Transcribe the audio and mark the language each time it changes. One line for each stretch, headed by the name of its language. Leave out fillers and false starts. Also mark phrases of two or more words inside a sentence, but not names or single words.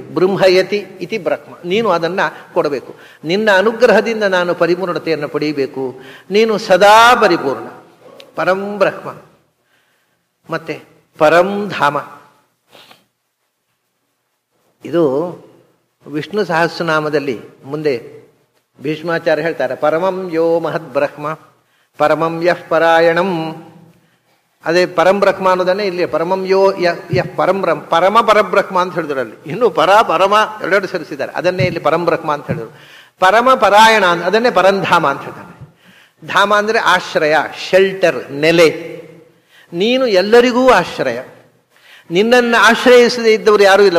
Sanskrit: ಬ್ರಹ್ಮಯತಿ ಇತಿ ಬ್ರಹ್ಮ,
Kannada: ನೀನು ಅದನ್ನು ಕೊಡಬೇಕು. ನಿನ್ನ ಅನುಗ್ರಹದಿಂದ ನಾನು ಪರಿಪೂರ್ಣತೆಯನ್ನು ಪಡೆಯಬೇಕು. ನೀನು ಸದಾ ಪರಿಪೂರ್ಣ, ಪರಂ ಬ್ರಹ್ಮ. ಮತ್ತೆ ಪರಂ ಧಾಮ, ಇದು ವಿಷ್ಣು ಸಹಸ್ರನಾಮದಲ್ಲಿ ಮುಂದೆ ಭೀಷ್ಮಾಚಾರ್ಯ ಹೇಳ್ತಾರೆ,
Sanskrit: ಪರಮಂ ಯೋ ಮಹದ್ ಬ್ರಹ್ಮ ಪರಮಂ ಯಃ ಪರಾಯಣಂ.
Kannada: ಅದೇ ಪರಂ ಬ್ರಹ್ಮ ಅನ್ನೋದನ್ನೇ ಇಲ್ಲಿ
Sanskrit: ಪರಮಂ ಯೋ ಯಃ ಪರಂ
Kannada: ಪರಮ ಪರಬ್ರಹ್ಮ ಅಂತ ಹೇಳಿದ್ರು. ಅಲ್ಲಿ ಇನ್ನು ಪರಮ ಎರಡೆರಡು ಸರಿಸಿದ್ದಾರೆ, ಅದನ್ನೇ ಇಲ್ಲಿ ಪರಂ ಬ್ರಹ್ಮ ಅಂತ ಹೇಳಿದ್ರು. ಪರಮ ಪರಾಯಣ ಅದನ್ನೇ ಪರಂಧಾಮ ಅಂತ ಹೇಳ್ತಾರೆ. ಧಾಮ ಅಂದರೆ ಆಶ್ರಯ, ಶೆಲ್ಟರ್, ನೆಲೆ. ನೀನು ಎಲ್ಲರಿಗೂ ಆಶ್ರಯ. ನಿನ್ನನ್ನು ಆಶ್ರಯಿಸದೇ ಇದ್ದವರು ಯಾರೂ ಇಲ್ಲ.